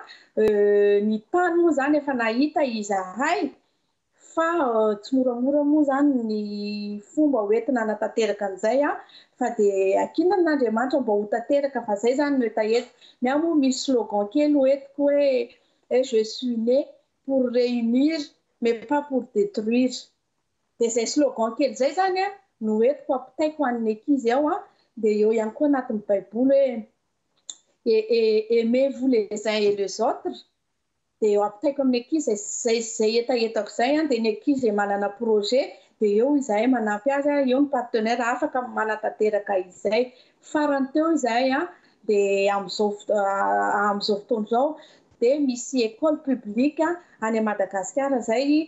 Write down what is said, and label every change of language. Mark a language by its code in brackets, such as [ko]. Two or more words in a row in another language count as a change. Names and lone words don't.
[mg] ny tany moa zany efa nahita izahay fa tsy moramora moa zany ny fomba hoentina hanatanteraka an'izay fa dia ankinan'Andriamanitra mba ho tanteraka fa zay zany no hita eto ny ahy moa misy slogan kely hoentiko hoe [fr] je suis né pour réunir mais pas pour détruire [mg] dia zay slogan kely zay zany no entiko ampitaiko ho an'ny ankizy ao dia eo ihany koa anatin'ny baiboly hoe [fr] aimez-vous les uns et les autres [mg] dia eo ampitaiko amin'ny ankizy zay etaetako zay dia ny ankizy manana projet dia eo izahay manampy azy eo ny partenaire afaka manatanteraka izay farany teo izahay dia amin'izao fotoana izao dia misy [fr] école publique [mg] any Madagasikara zay